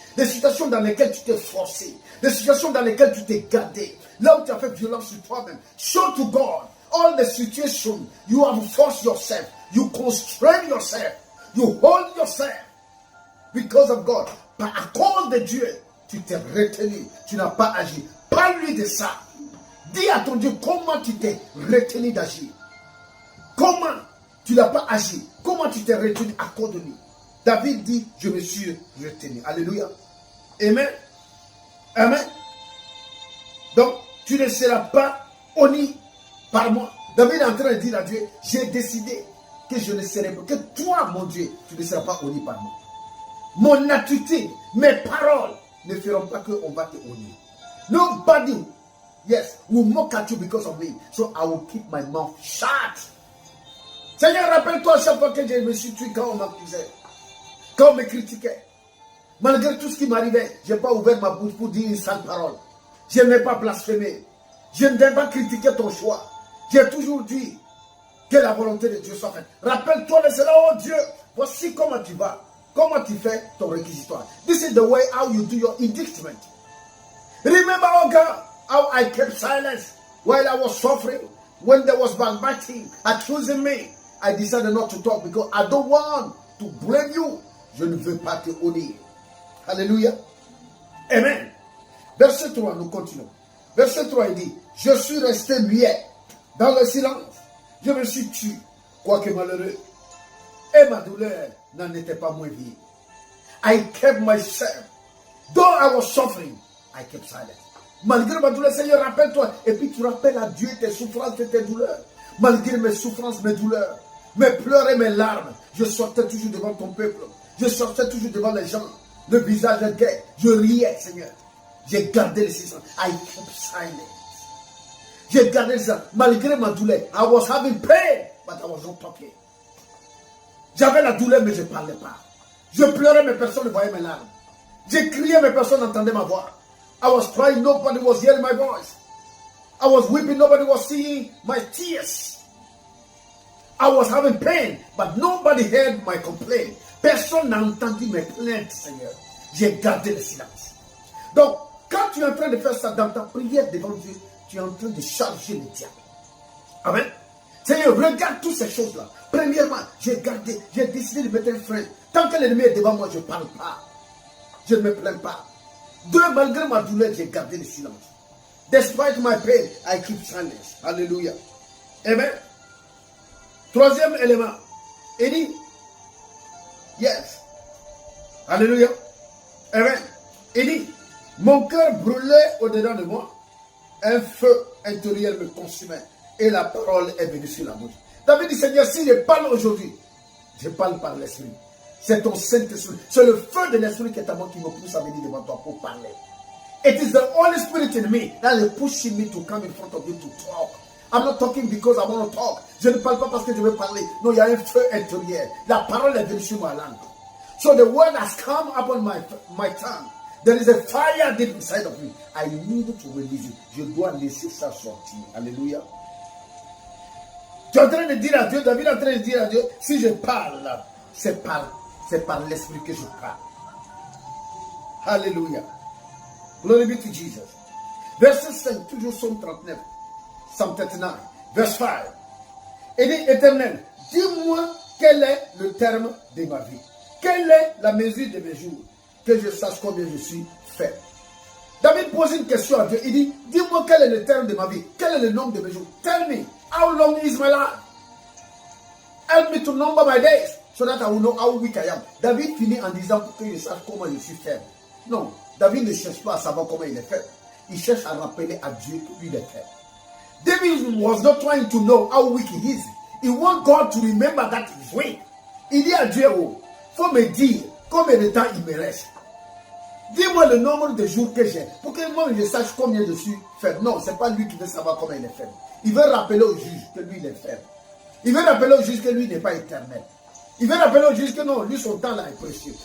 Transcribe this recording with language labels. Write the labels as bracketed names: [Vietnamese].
[French] Les situations dans lesquelles tu t'es forcé. Les situations dans lesquelles tu t'es gardé. Là où tu as fait violence sur toi-même. [English] Show to God all the situations you have forced yourself. You constrain yourself. You hold yourself. Because of God. [French] À cause de Dieu, tu t'es retenu. Tu n'as pas agi. Parle-lui de ça. Dis à ton Dieu comment tu t'es retenu d'agir. Comment tu n'as pas agi? Comment tu t'es retenu à cause de lui? David dit, je me suis retenu. Alléluia. Amen. Amen. Donc, tu ne seras pas honni par moi. David est en train de dire à Dieu, j'ai décidé que je ne serai pas, que toi, mon Dieu, tu ne seras pas honni par moi. Mon attitude, mes paroles ne feront pas qu'on va te honner. [English] Nobody, yes, will mock at you because of me. So I will keep my mouth shut. [French] Seigneur, rappelle-toi chaque fois que je me suis tué quand on m'accusait, quand on me critiquait. Malgré tout ce qui m'arrivait, je n'ai pas ouvert ma bouche pour dire une sale parole. Je n'ai pas blasphémé. Je n'ai pas critiqué ton choix. J'ai toujours dit que la volonté de Dieu soit faite. Rappelle-toi de cela, oh Dieu. Voici comment tu vas. Comment tu fais ton réquisitoire. [English] This is the way how you do your indictment. Remember, oh God, how I kept silence while I was suffering. When there was backbiting, accusing me. I decided not to talk because I don't want to blame you. [French] Je ne veux pas te honner. Alléluia. Amen. Verset 3, nous continuons. Verset 3, il dit, je suis resté muet dans le silence. Je me suis tué, quoique malheureux. Et ma douleur n'en était pas moins vive. [English] I kept myself. Though I was suffering, I kept silent. [French] Malgré ma douleur, Seigneur, rappelle-toi. Et puis tu rappelles à Dieu tes souffrances et tes douleurs. Malgré mes souffrances, mes douleurs, mes pleurs et mes larmes, je sortais toujours devant ton peuple. Je sortais toujours devant les gens. Le visage gai. Je riais, Seigneur. J'ai gardé le silence. [English] I kept silent. [French] J'ai gardé le silence. Malgré ma douleur. [English] I was having pain, but I was not talking. [French] J'avais la douleur, mais je ne parlais pas. Je pleurais, mais personne ne voyait mes larmes. J'ai crié, mais personne n'entendait ma voix. [English] I was crying, nobody was hearing my voice. I was weeping, nobody was seeing my tears. I was having pain, but nobody heard my complaint. [French] Personne n'a entendu mes plaintes, Seigneur. J'ai gardé le silence. Donc, quand tu es en train de faire ça dans ta prière devant Dieu, tu es en train de charger le diable. Amen. Seigneur, regarde toutes ces choses-là. Premièrement, j'ai décidé de mettre un frein. Tant que l'ennemi est devant moi, je ne parle pas. Je ne me plains pas. Deux, malgré ma douleur, j'ai gardé le silence. [English] Despite my pain, I keep silence. [French] Alléluia. Amen. Troisième élément. Il dit, yes. Alléluia. Amen. Il dit, mon cœur brûlait au-dedans de moi. Un feu intérieur me consumait. Et la parole est venue sur la bouche. David dit, Seigneur, si je parle aujourd'hui, je parle par l'Esprit. C'est ton Saint-Esprit. C'est le feu de l'Esprit qui est à moi qui me pousse à venir devant toi pour parler. [English] It is the Holy Spirit in me that is pushing me to come in front of you to talk. I'm not talking because I want to talk. [French] Je ne parle pas parce que je veux parler. Non, il y a un feu intérieur. La parole est venue sur ma langue. [English] So the word has come upon my tongue. There is a fire deep inside of me. I need to release it. [French] Je dois laisser ça sortir. Alléluia. Tu es en train de dire à Dieu, David est en train de dire à Dieu, si je parle, c'est par l'Esprit que je parle. Alléluia. [English] Glory be to Jesus. [French] Verset 5, toujours Psaume 39, [English] Psalm 39, verse 5. [French] Il dit, Éternel, dis-moi quel est le terme de ma vie. Quelle est la mesure de mes jours, que je sache combien je suis faible. David pose une question à Dieu. Il dit, dis-moi quel est le terme de ma vie. Quel est le nombre de mes jours. [English] Tell me, how long is my life? Help me to number my days, so that I will know how weak I am. [French] David finit en disant que je sache comment je suis faible. Non, David ne cherche pas à savoir comment il est faible. Il cherche à rappeler à Dieu qu'il est faible. [English] David was not trying to know how weak he is. He wants God to remember that he is weak. [French] Il dit à Dieu, oh, faut me dire combien de temps il me reste. Dis-moi le nombre de jours que j'ai, pour que moi je sache combien je suis faible. Non, ce n'est pas lui qui veut savoir combien il est faible. Il veut rappeler au juge que lui il est faible. Il veut rappeler au juge que lui n'est pas éternel. Il veut rappeler au juge que non, lui son temps là est précieux.